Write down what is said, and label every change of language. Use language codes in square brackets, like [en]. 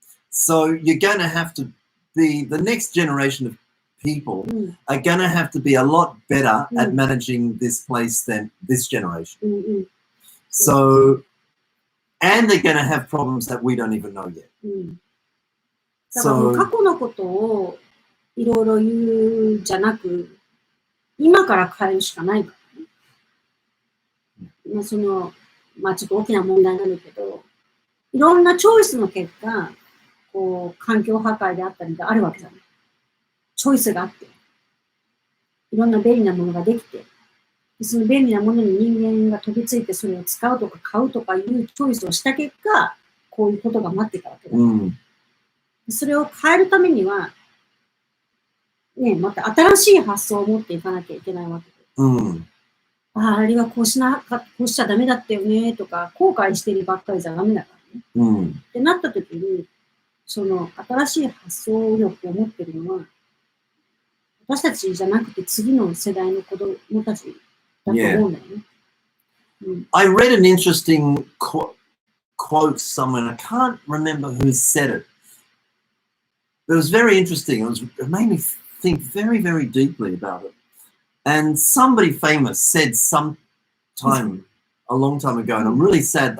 [en] So you're going to have to be, the next generation of people are going to have to be a lot better at managing this place than this generation. So, and they're going to have problems that we don't even know yet. [ja] だからもう過去のことをいろいろ言うんじゃなく、今から変えるしかないからね。まあちょっと大きな問題になるけど、いろんなチョイスの結果、こう、環境破壊であったりがあるわけじゃない。チョイスがあって、いろんな便利なものができて、その便利なものに人間が飛びついてそれを使うとか買うとかいうチョイスをした結果、こういうことが待ってたわけだ。それを変えるためには、ね、また新しい発想を持っていかなきゃいけないわけで。あれはこうしちゃダメだったよねとか、後悔してるばっかりじゃダメだからね。ってなった時に、その新しい発想力を持ってるのは、私たちじゃなくて次の世代の子供たちだと思うんだよね。 [en] I read an interesting quote somewhere, and I can't remember who said it. It was very interesting. It made me think very, very deeply about it. And somebody famous said a long time ago, and I'm really sad.